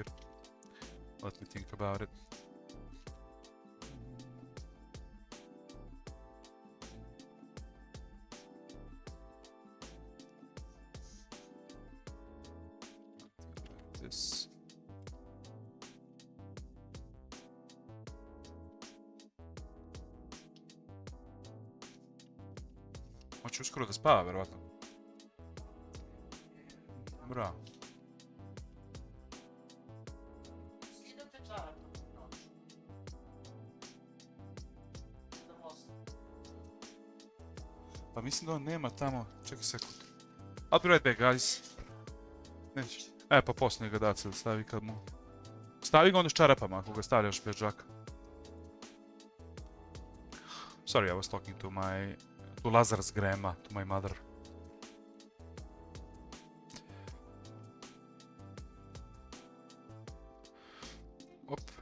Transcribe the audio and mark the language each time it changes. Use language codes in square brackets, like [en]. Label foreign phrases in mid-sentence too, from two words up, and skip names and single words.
[en] Let me think about it. This. [sr] On će uskoro da spava, verovatno. Bravo. Pa mislim da on nema tamo, čekaj sekund. [en] I'll be right back, guys. [sr] Neće. Pa poslije ga daci stavi kad mu... Stavi ga onda s čarapama ako ga stavljaš bez džaka. [en] Sorry, I was talking to Lazar's grandma, to my mother. Op.